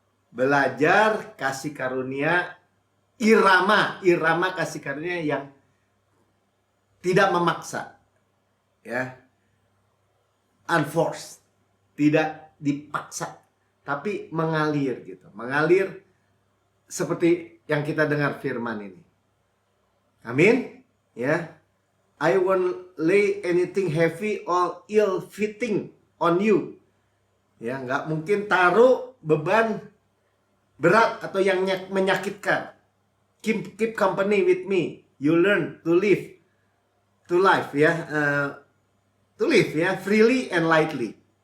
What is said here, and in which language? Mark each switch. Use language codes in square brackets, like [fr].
[id] Belajar kasih karunia, irama kasih karunia yang tidak memaksa. Ya. [en] Unforced, [id] tidak dipaksa, tapi mengalir gitu. Mengalir seperti yang kita dengar firman ini. Amin. Ya. [en] I won't lay anything heavy or ill-fitting on you. [id] Ya, nggak mungkin taruh beban berat atau yang menyakitkan. [en] Keep company with me. You learn to live, to life ya, to live ya, freely and lightly.